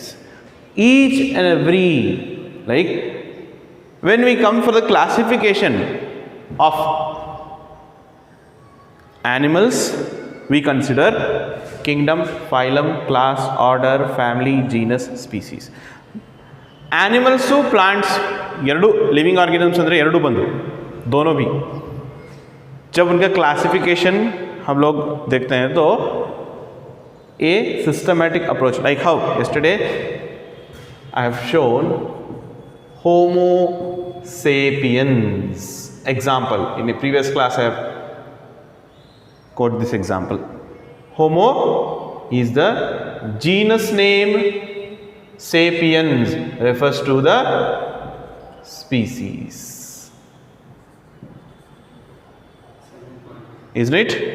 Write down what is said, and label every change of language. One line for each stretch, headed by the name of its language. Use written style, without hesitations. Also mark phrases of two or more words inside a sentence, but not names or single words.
English: Each and every, like when we come for the classification of animals, we consider kingdom, phylum, class, order, family, genus, species. Animals to plants ಎರಡು living organisms
Kannada: ಅಂದರೆ ಎರಡು ಬಂದು
Hindi: दोनों भी जब उनका क्लासिफिकेशन हम लोग देखते हैं तो
English: a systematic approach, like how yesterday I have shown Homo sapiens example. In the previous class I have quoted this example. Homo is the genus name, sapiens refers to the species, isn't it?